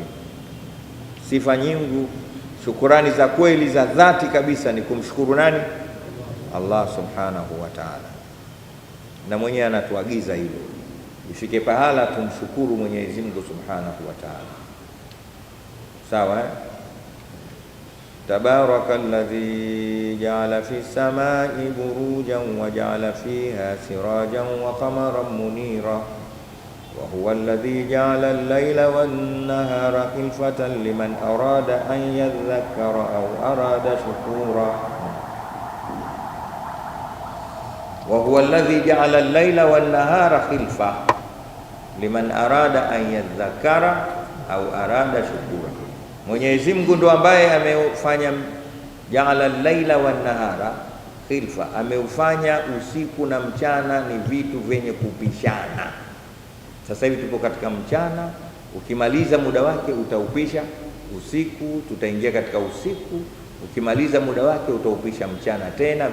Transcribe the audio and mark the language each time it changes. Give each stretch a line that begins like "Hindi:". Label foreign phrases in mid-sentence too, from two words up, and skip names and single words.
Swahili: Sifa nyingi, shukurani za kweli za dhati kabisa ni kumshukuru nani? Allah
Arabic: سبحانه وتعالى.
Swahili: Na mwenyewe anatuagiza hilo, ifike pahala tumshukuru Mwenyezi Mungu
Arabic: سبحانه وتعالى. Sawa, تبارك الذي جعل في السماء بروجا وجعل فيها سراجا وقمرا منيرا وهو الذي جعل الليل والنهار خلفة لمن أراد أن يذكر أو أراد شكورا. وهو الذي جعل الليل والنهار خلفة لمن أراد أن يذكر أو أراد شكورا.
Swahili: Mwenyezi Mungu ndo ambaye ameufanya
Arabic: جعل الليل والنهار خلفة,
Swahili: ameufanya usiku na mchana ni vitu vyenye kupishana. Sasa hivi tupo katika mchana, ukimaliza muda wake utaupisha usiku, tutaingia katika usiku, ukimaliza muda wake utaupisha mchana tena.